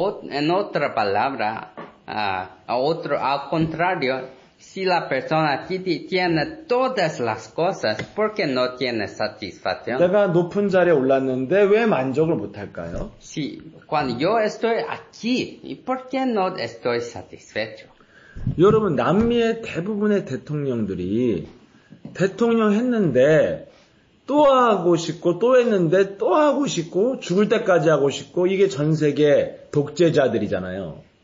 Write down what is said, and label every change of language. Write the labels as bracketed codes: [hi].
[es] En otra palabra, al contrario, si la persona tiene todas las cosas, ¿por qué no tiene satisfacción? [ko] 내가 높은 자리에 올랐는데 왜 만족을 못할까요? [es] Si cuando yo estoy aquí, ¿y por qué no estoy satisfecho? [ko] 여러분, 남미의 대부분의 대통령들이 대통령 했는데 또 하고 싶고 또 했는데 또 하고 싶고 죽을 때까지 하고 싶고 이게 전 세계 독재자들이잖아요.